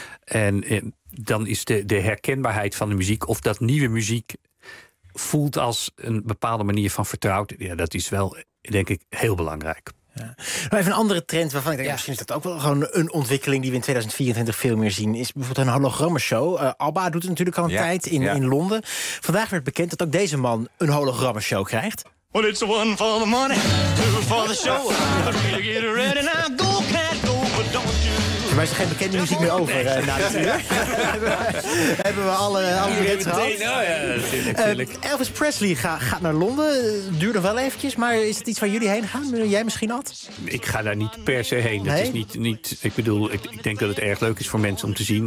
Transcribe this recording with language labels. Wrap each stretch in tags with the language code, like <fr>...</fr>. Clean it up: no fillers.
<nl>En dan is de herkenbaarheid van de muziek of dat nieuwe muziek voelt als een bepaalde manier van vertrouwd. Ja, dat is wel, denk ik, heel belangrijk. Ja. Even een andere trend waarvan ik denk, misschien is dat ook wel gewoon een ontwikkeling die we in 2024 veel meer zien, is bijvoorbeeld een hologrammenshow. ABBA doet het natuurlijk al een tijd in Londen. Vandaag werd bekend dat ook deze man een hologrammenshow krijgt.</nl> <en>Well, it's one for the money, two for the show. I'm gonna get ready now, go cat, go, but don't you</en> <nl>Voor mij is er geen bekende muziek meer over. Nee. Na dit uur. Hebben we alle hits gehad. Elvis Presley gaat naar Londen. Duurt nog wel eventjes. Maar is het iets waar jullie heen gaan? Jij misschien, Ad? Ik ga daar niet per se heen. Nee? Dat is niet, ik bedoel, ik denk dat het erg leuk is voor mensen om te zien.</nl>